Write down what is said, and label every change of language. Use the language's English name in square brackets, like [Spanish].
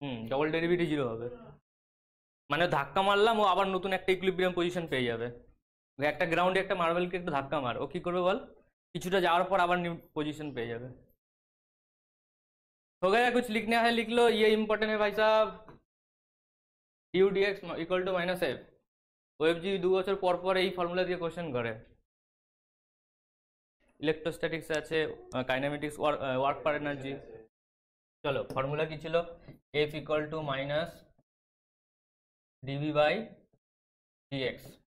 [Bangla] Double derivative zero হবে, মানে ধাক্কা মারলাম ও আবার নতুন একটা ইকুইলিব্রিয়াম পজিশন পেয়ে যাবে। একটা গ্রাউন্ডে একটা মার্বেলকে একটু ধাক্কা মার, ও কি করবে বল? কিছুটা যাওয়ার পর আবার নিউ पोजीशन पेয়ে যাবে। [Hindi] हो गया? कुछ लिखना है लिख लो, ये इंपॉर्टेंट है भाई साहब। [Bangla] Due dx equal to minus F. ওএফজি 2 বছর পর পর এই ফর্মুলা দিয়ে কোশ্চেন করে। ইলেকট্রোস্ট্যাটিক্স আছে, কাইনেমেটিক্স, ওয়ার্ক পার এনার্জি। চলো, ফর্মুলা কি ছিল? F equal to minus DV by dx.